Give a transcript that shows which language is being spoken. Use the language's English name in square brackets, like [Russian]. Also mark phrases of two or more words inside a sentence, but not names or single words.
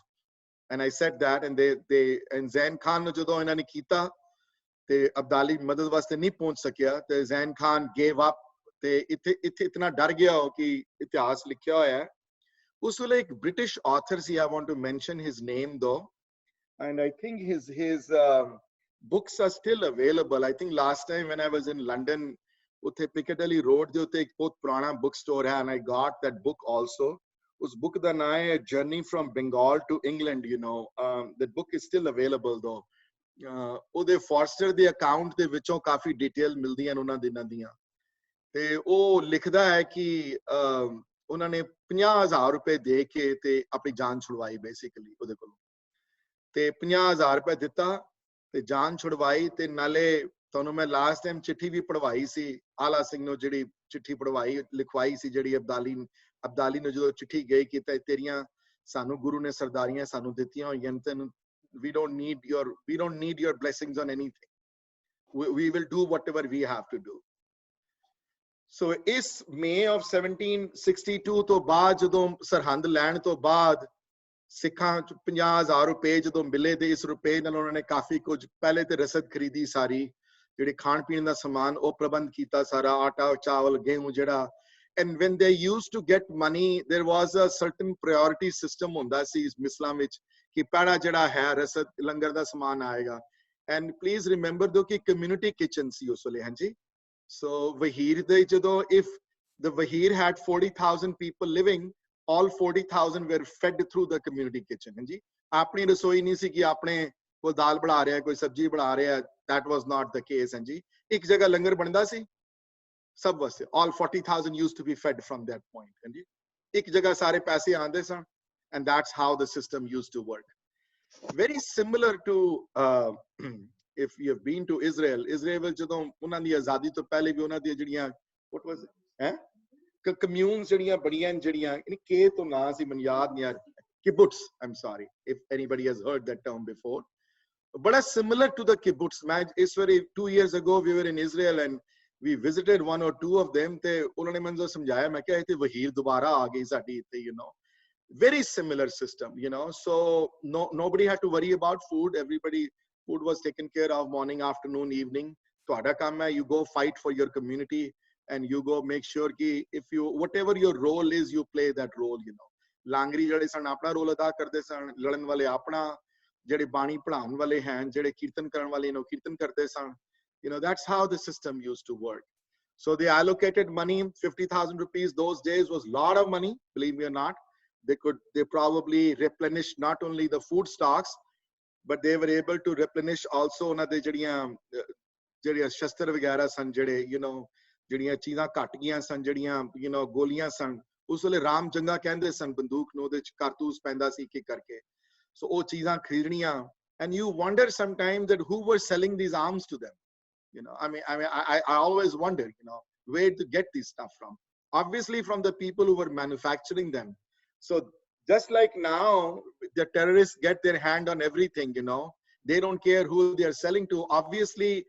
[English] And I said that, [Punjabi] and ਜ਼ੈਨ ਖਾਨ ਨੇ ਜਦੋਂ ਇਨ੍ਹਾਂ ਨੇ ਕੀਤਾ, ਤੇ ਅਬਦਾਲੀ ਮਦਦ ਵਾਸਤੇ ਨਹੀਂ ਪਹੁੰਚ ਸਕਿਆ, [English] te Zain Khan gave up. [Punjabi] ਤੇ ਇੱਥੇ ਇਤਨਾ ਡਰ ਗਿਆ ਹੋ ਕਿ ਇਤਿਹਾਸ ਲਿਖਿਆ ਹੋਇਆ ਹੈ ਉਸ ਵੇਲੇ ਇੱਕ ਬ੍ਰਿਟਿਸ਼ ਆਥਰ ਸੀ [English] I want to mention his name though and I think his books are still available. I think last time when I was in London [Punjabi] ਉੱਥੇ Piccadilly Road ਦੇ ਉੱਤੇ ਇੱਕ ਬਹੁਤ ਪੁਰਾਣਾ book store ਹੈ [English] and I got that book also. [Punjabi] ਉਸ book ਦਾ ਨਾਮ ਹੈ Journey from Bengal to England, [English] that book is still available though. [Punjabi] ਉਹਦੇ ਫੋਰਸਟਰ ਦੇ ਅਕਾਊਂਟ ਦੇ ਵਿੱਚੋਂ ਕਾਫੀ ਡਿਟੇਲ ਮਿਲਦੀਆਂ ਨੇ ਉਹਨਾਂ ਦਿਨਾਂ ਦੀਆਂ ਤੇ ਉਹ ਲਿਖਦਾ ਹੈ ਕਿ ਉਹਨਾਂ ਨੇ 50,000 ਰੁਪਏ ਦੇ ਕੇ ਤੇ ਆਪਣੀ ਜਾਨ ਛੁਡਵਾਈ ਬੇਸਿਕਲੀ ਉਹਦੇ ਕੋਲੋਂ ਤੇ 50,000 ਰੁਪਏ ਦਿੱਤਾ ਤੇ ਜਾਨ ਛੁਡਵਾਈ ਤੇ ਨਾਲੇ ਤੁਹਾਨੂੰ ਮੈਂ [English] last time [Punjabi] ਚਿੱਠੀ ਵੀ ਪੜਵਾਈ ਸੀ ਆਲਾ ਸਿੰਘ ਨੂੰ ਜਿਹੜੀ ਚਿੱਠੀ ਪੜਵਾਈ ਲਿਖਵਾਈ ਸੀ ਜਿਹੜੀ ਅਬਦਾਲੀ ਨੂੰ ਜਦੋਂ ਚਿੱਠੀ ਗਈ ਕੀਤਾ ਤੇਰੀਆਂ ਸਾਨੂੰ ਗੁਰੂ ਨੇ ਸਰਦਾਰੀਆਂ ਸਾਨੂੰ ਦਿੱਤੀਆਂ ਹੋਈਆਂ ਤੈਨੂੰ [English] we don't need your blessings on anything. We will do whatever we have to do. So is May of 1762 [Punjabi] ਤੋਂ ਬਾਅਦ ਜਦੋਂ ਸਰਹੰਦ ਲੈਣ ਤੋਂ ਬਾਅਦ ਸਿੱਖਾਂ 50,000 ਰੁਪਏ ਜਦੋਂ ਮਿਲੇ ਤੇ ਇਸ ਰੁਪਏ ਨਾਲ ਉਹਨਾਂ ਨੇ ਕਾਫੀ ਕੁਝ ਪਹਿਲੇ ਤੇ ਰਸਦ ਖਰੀਦੀ ਸਾਰੀ ਜਿਹੜੇ ਖਾਣ ਪੀਣ ਦਾ ਸਮਾਨ ਉਹ ਪ੍ਰਬੰਧ ਕੀਤਾ ਸਾਰਾ ਆਟਾ ਚਾਵਲ ਗੇਹੂੰ ਜਿਹੜਾ [English] and when they used to get money there was a certain priority system [Punjabi] ਹੁੰਦਾ ਸੀ ਇਸ ਇਸਲਾਮ ਵਿੱਚ ਕਿ ਪਹਿਲਾ ਜਿਹੜਾ ਹੈ ਰਸਦ ਲੰਗਰ ਦਾ ਸਮਾਨ ਆਏਗਾ [English] and please remember though [Punjabi] ਕਿ [English] community kitchen [Punjabi] ਸੀ ਉਸ ਵੇਲੇ ਹਾਂਜੀ So ਵਹੀਰ ਦੇ ਜਦੋਂ [English] if the Vahir had 40,000 people living, all 40,000 were fed through the community kitchen. [Punjabi] ਹਾਂਜੀ, ਆਪਣੀ ਰਸੋਈ ਨਹੀਂ ਸੀ ਕਿ ਆਪਣੇ ਕੋਈ ਦਾਲ ਬਣਾ ਰਿਹਾ ਹੈ, ਕੋਈ ਸਬਜ਼ੀ ਬਣਾ ਰਿਹਾ ਹੈ. [English] That was not the case. [Punjabi] ਹਾਂਜੀ, ਇੱਕ ਜਗ੍ਹਾ ਲੰਗਰ ਬਣਦਾ ਸੀ, ਸਭ ਵਾਸਤੇ. [English] All 40,000 used to be fed from that point. [Punjabi] ਹਾਂਜੀ, ਇੱਕ ਜਗ੍ਹਾ ਸਾਰੇ ਪੈਸੇ ਆਂਦੇ ਸਨ, [English] and that's how the system used to work. Very similar to if you have been to Israel [Punjabi] ਵਿੱਚ ਜਦੋਂ ਉਹਨਾਂ ਦੀ ਆਜ਼ਾਦੀ ਤੋਂ ਪਹਿਲੇ ਵੀ ਉਹਨਾਂ ਦੀਆਂ ਜਿਹੜੀਆਂ [English] what was it communes [Punjabi] ਜਿਹੜੀਆਂ ਬੜੀਆਂ ਜਿਹੜੀਆਂ ਕੇ ਤੋਂ ਨਾਂ ਸੀ ਮੈਨੂੰ ਯਾਦ ਨਹੀਂ ਆ [English] kibbutz I'm sorry if anybody has heard that term before but similar to the kibbutz [Punjabi] ਮੈਂ ਇਸ ਵਾਰੀ [English] 2 years ago we were in Israel and we visited one or two of them [Punjabi] ਤੇ ਉਹਨਾਂ ਨੇ ਮੈਨੂੰ ਸਮਝਾਇਆ ਮੈਂ ਕਿਹਾ ਇੱਥੇ ਵਹੀਰ ਦੁਬਾਰਾ ਆ ਗਈ ਸਾਡੀ ਇੱਥੇ [English] very similar system so nobody had to worry about food food was taken care of morning afternoon evening [Punjabi] ਤੁਹਾਡਾ ਕੰਮ ਹੈ [English] you go fight for your community and you go make sure ki if you whatever your role is you play that role [Punjabi] ਲਾਂਗਰੀ ਜਿਹੜੇ ਸਨ ਆਪਣਾ ਰੋਲ ਅਦਾ ਕਰਦੇ ਸਨ ਲੜਨ ਵਾਲੇ ਆਪਣਾ ਜਿਹੜੇ ਬਾਣੀ ਪੜਾਉਣ ਵਾਲੇ ਹਨ ਜਿਹੜੇ ਕੀਰਤਨ ਕਰਨ ਵਾਲੇ ਨੇ ਕੀਰਤਨ ਕਰਦੇ ਸਨ [English] that's how the system used to work so they allocated money 50,000 rupees those days was lot of money believe me or not they probably replenished not only the food stocks but they were able to replenish also [Punjabi] ਉਹਨਾਂ ਦੇ ਜਿਹੜੀਆਂ ਸ਼ਸਤਰ ਵਗੈਰਾ ਸਨ ਜਿਹੜੇ ਜਿਹੜੀਆਂ ਚੀਜ਼ਾਂ ਘਟ ਗਈਆਂ ਸਨ ਜਿਹੜੀਆਂ ਗੋਲੀਆਂ ਸਨ ਉਸ ਵੇਲੇ ਰਾਮ ਜੰਗਾ ਕਹਿੰਦੇ ਸਨ ਬੰਦੂਕ ਨੂੰ ਉਹਦੇ ਵਿੱਚ ਕਾਰਤੂਸ ਪੈਂਦਾ ਸੀ ਕਿ ਕਰਕੇ ਸੋ ਉਹ ਚੀਜ਼ਾਂ ਖਰੀਦਣੀਆਂ [English] and you wonder sometimes that who were selling these arms to them I mean I always wonder where to get this stuff from obviously from the people who were manufacturing them so just like now the terrorists get their hand on everything they don't care who they are selling to obviously